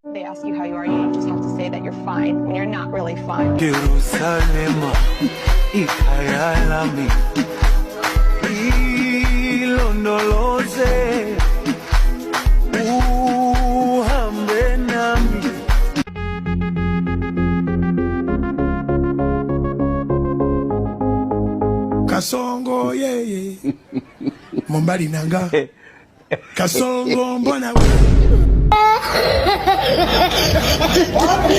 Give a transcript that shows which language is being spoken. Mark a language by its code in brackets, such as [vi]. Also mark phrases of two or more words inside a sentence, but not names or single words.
[en] ask you how you are, you just have to say that you're fine when you're not really fine. Jerusalem, [zu] ikayalami, ilondoloze, uhambe nami. [ln] Kasongo yeye Mombali nanga Kasongo mbona